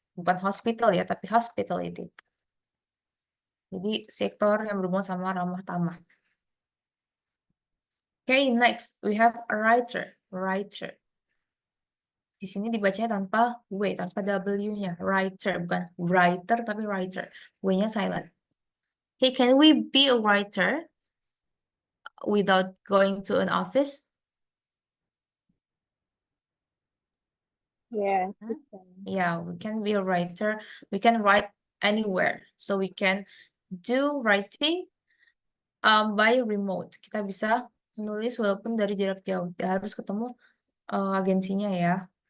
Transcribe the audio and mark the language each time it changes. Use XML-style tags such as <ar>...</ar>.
<id>Bukan hospital ya, tapi hospitality. Jadi sektor yang berhubungan sama ramah tamah.</id> <en>Okay, next we have a writer. Writer.</en> <id>Di sini dibacanya tanpa W, tanpa W-nya. Writer, bukan writer, tapi writer. W-nya silent.</id> <en>Okay, can we be a writer without going to an office? Yes, we can. Yeah, we can be a writer. We can write anywhere. So we can do writing by remote.</en> <id>Kita bisa menulis walaupun dari jarak jauh. Tidak harus ketemu agensinya ya.</id>